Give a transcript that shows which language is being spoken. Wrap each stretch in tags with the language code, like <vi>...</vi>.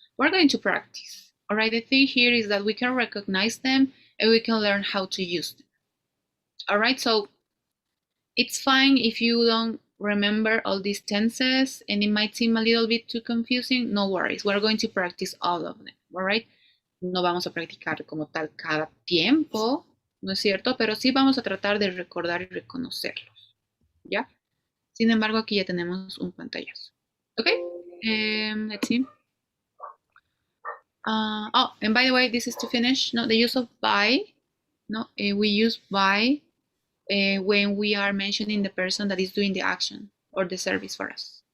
<en>We're going to practice. All right, the thing here is that we can recognize them and we can learn how to use them. All right, so it's fine if you don't remember all these tenses and it might seem a little bit too confusing. No worries, we're going to practice all of them, all right?</en> <es>No vamos a practicar como tal cada tiempo, ¿no es cierto? Pero sí vamos a tratar de recordar y reconocerlos, ¿ya? Sin embargo, aquí ya tenemos un pantallazo.</es> <en>Okay, let's see. Oh, and by the way, this is to finish. No, the use of by. No, we use by when we are mentioning the person that is doing the action or the service for us.</en>